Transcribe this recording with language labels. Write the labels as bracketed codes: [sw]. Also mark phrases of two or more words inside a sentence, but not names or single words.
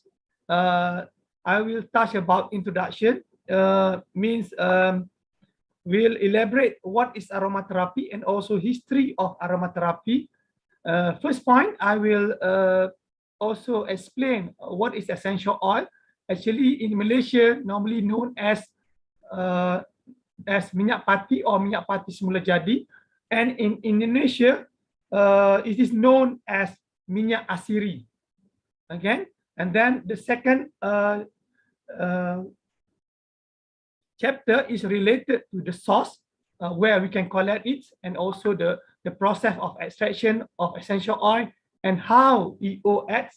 [en] I will touch about introduction, means we'll elaborate what is aromatherapy and also history of aromatherapy. First point, I will also explain what is essential oil. Actually, in Malaysia, normally known as [ms] minyak pati [en] or [ms] minyak pati semula jadi, [en] and in Indonesia, it is known as [id] minyak asiri. [en] Okay, and then the second chapter is related to the source where we can collect it, and also the process of extraction of essential oil and how EO acts.